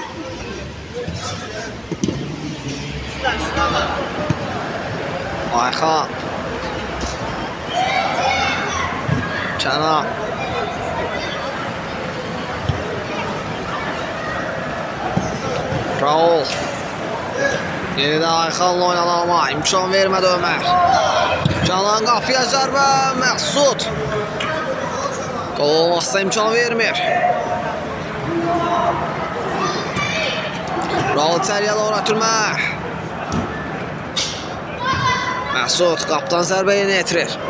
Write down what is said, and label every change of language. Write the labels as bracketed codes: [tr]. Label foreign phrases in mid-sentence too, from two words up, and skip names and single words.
[tr] Ayxan Canan Raul yeniden Ayxanla oynadı ama imkan vermedi Ömer. [az] Canan qapıya zərbə. Məsud Qol olmazsa imkan vermir. Raul içəriyə doğru ötürmə. Məsud qaptan zərbə yerinə yetirir.